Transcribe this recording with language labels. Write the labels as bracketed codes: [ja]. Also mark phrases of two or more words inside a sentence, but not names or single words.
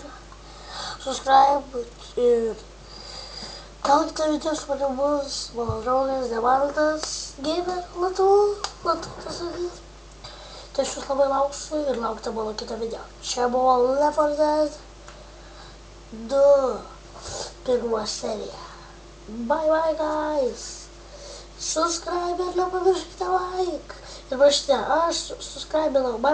[lt] Subscribe ir gal kitą video su manim bus mano draugas Demantas Gamer Latvijas. Tai aš jūs labai lauksiu ir laukite mano kitą video. Čia buvo Left 4 Dead 2 pirma serija. [en] Bye guys. [lt] Subscribe ir nepamirškite like. Ir parašykite, aš subscribinau. Bye.